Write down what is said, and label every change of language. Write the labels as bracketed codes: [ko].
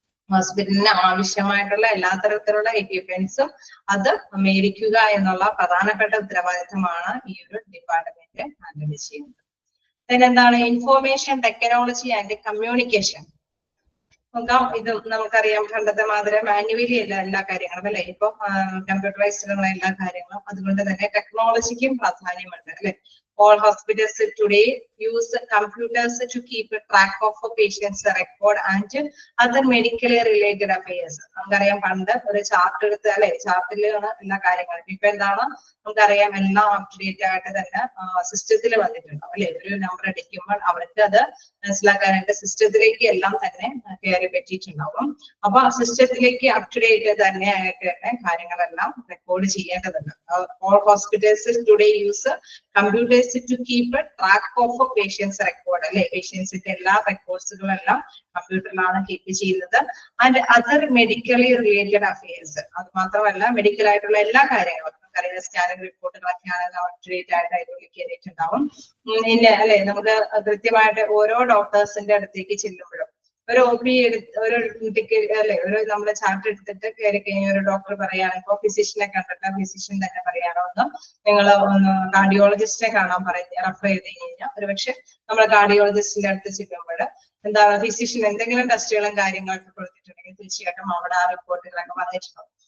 [ml] ഹോസ്പിറ്റലിന് ആവശ്യമായിട്ടുള്ള എല്ലാ തരത്തിലുള്ള എക്യുപ്മെന്റ്സും അത് മേടിക്കുക എന്നുള്ള പ്രധാനപ്പെട്ട ഉത്തരവാദിത്തമാണ് ഈ ഒരു ഡിപ്പാർട്ട്മെന്റ് ഹാൻഡിൽ ചെയ്യുന്നത്. എന്താണ് ഇൻഫോർമേഷൻ ടെക്നോളജി ആൻഡ് കമ്മ്യൂണിക്കേഷൻ. നോക്കാം. ഇത് നമുക്കറിയാം പണ്ടത്തെ മാതിരി മാനുവലി അല്ല എല്ലാ കാര്യങ്ങളും അല്ലെ. ഇപ്പൊ കമ്പ്യൂട്ടറൈസ്ഡ് ഉള്ള എല്ലാ കാര്യങ്ങളും. അതുകൊണ്ട് തന്നെ ടെക്നോളജിക്കും പ്രാധാന്യമുണ്ട് അല്ലെ. [en] All hospitals today use computers to keep track of a patient's record and other medically related affairs. [ml] നമുക്കറിയാം പണ്ട് ഒരു ചാർട്ട് എടുത്ത് അല്ലെ ചാർട്ടിലാണ് എല്ലാ കാര്യങ്ങളും. ഇപ്പൊ എന്താണ് നമുക്കറിയാം എല്ലാം അപ്ഡേറ്റ് ആയിട്ട് തന്നെ സിസ്റ്റത്തിൽ വന്നിട്ടുണ്ടാവും അല്ലെ. ഒരു നമ്പർ അടിക്കുമ്പോൾ അവർക്ക് അത് മനസ്സിലാക്കാനായിട്ട് സിസ്റ്റത്തിലേക്ക് എല്ലാം തന്നെ കയറി പറ്റിയിട്ടുണ്ടാവും. അപ്പൊ ആ സിസ്റ്റത്തിലേക്ക് അപ്ഡേറ്റ് തന്നെ ആയിട്ട് തന്നെ കാര്യങ്ങളെല്ലാം റെക്കോർഡ് ചെയ്യേണ്ടതുണ്ട്. [en] All hospitals today use computers to keep a track of a patient's record അല്ലെ. [ml] പേഷ്യൻസിന്റെ എല്ലാ റെക്കോർഡ്സുകളെല്ലാം കമ്പ്യൂട്ടറിലാണ് കീപ്പ് ചെയ്യുന്നത്. [en] and other medically related affairs, [ml] അത് മാത്രമല്ല മെഡിക്കൽ ആയിട്ടുള്ള എല്ലാ കാര്യങ്ങളും നമുക്കറിയാം സ്കാനിങ് റിപ്പോർട്ടുകളൊക്കെയാണ് അപ്ഡേറ്റ് ആയിട്ട് അതിനുള്ളിൽ കയറിയിട്ടുണ്ടാവും. പിന്നെ അല്ലെ നമുക്ക് കൃത്യമായിട്ട് ഓരോ ഡോക്ടേഴ്സിന്റെ അടുത്തേക്ക് ചെല്ലുമ്പോഴും ഒരു OP ഒരു അല്ലെ ഒരു നമ്മുടെ ചാർട്ട് എടുത്തിട്ട് കയറി കഴിഞ്ഞ ഒരു ഡോക്ടർ പറയാണ്, ഇപ്പൊ ഫിസിഷ്യനെ കണ്ടിട്ട് ഫിസിഷ്യൻ തന്നെ പറയാനോ ഒന്ന് നിങ്ങൾ ഒന്ന് കാർഡിയോളജിസ്റ്റിനെ കാണാൻ റെഫർ ചെയ്ത് കഴിഞ്ഞാൽ ഒരുപക്ഷെ നമ്മൾ കാർഡിയോളജിസ്റ്റിന്റെ അടുത്ത് ചെല്ലുമ്പോൾ എന്താണ് ഫിസിഷ്യൻ എന്തെങ്കിലും ടെസ്റ്റുകളും കാര്യങ്ങളൊക്കെ കൊടുത്തിട്ടുണ്ടെങ്കിൽ തീർച്ചയായിട്ടും അവിടെ ആ റിപ്പോർട്ടുകളൊക്കെ വന്നിട്ടുണ്ടാവും.